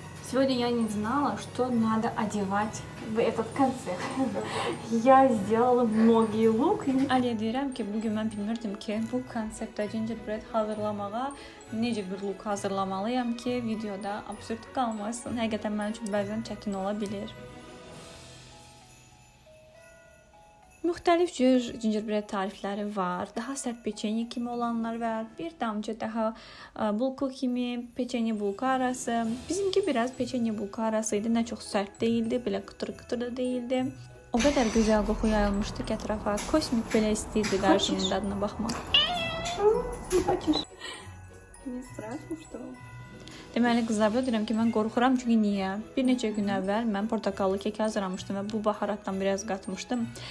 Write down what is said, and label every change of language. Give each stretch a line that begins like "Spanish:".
Russian: Сегодня я не знала, что надо одевать в этот концерт. Я сделала многие лук.
Azerbaijani: Aliyə deyirəm ki, bugün mən bilmirdim ki, bu konseptdə gingerbread hazırlamağa necə bir look hazırlamalıyam ki, videoda absurd qalmasın. Həqiqətən mənim üçün bəzən çətin ola bilir. Müxtəlif cür gingerbread tarifləri var. Daha sərt peçenye kimi olanlar var. Bir damcı daha bulku kimi, peçenye bulku arası. Bizimki biraz peçenye bulku arasıydı. Nə çox sərt değildi, belə qıtır-qıtır da değildi. O qədər gözəl qoxu yayılmışdı ki, ətrafa. Kosmik belə istəyirdi qarşımın dadına baxmaq.
Russian: Не страшно, что ли?
Azerbaijani: Deməli, qızlar, belə deyirəm ki, mən qorxuram, çünki niyə? Bir neçə gün əvvəl mən portakallı kek hazırlamışdım və bu baharatdan biraz qatmışdım.